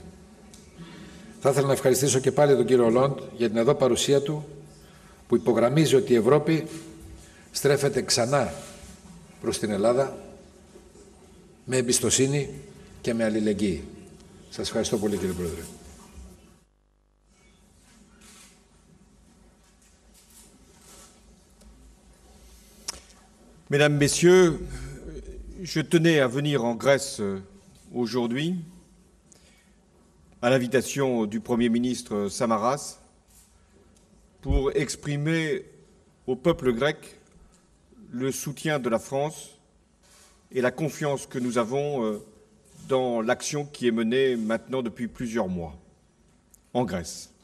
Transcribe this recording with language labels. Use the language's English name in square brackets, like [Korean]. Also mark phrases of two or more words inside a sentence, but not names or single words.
[Greek] Θα ήθελα να ευχαριστήσω και πάλι τον κύριο Ολόντ για την εδώ παρουσία του, που υπογραμμίζει ότι η Ευρώπη στρέφεται ξανά προς την Ελλάδα με εμπιστοσύνη και με αλληλεγγύη. Σας ευχαριστώ πολύ, κύριε Πρόεδρε. [French] Mesdames, Messieurs, je tenais à venir en Grèce aujourd'hui à l'invitation du Premier ministre Samaras pour exprimer au peuple grec le soutien de la France et la confiance que nous avons dans l'action qui est menée maintenant depuis plusieurs mois en Grèce.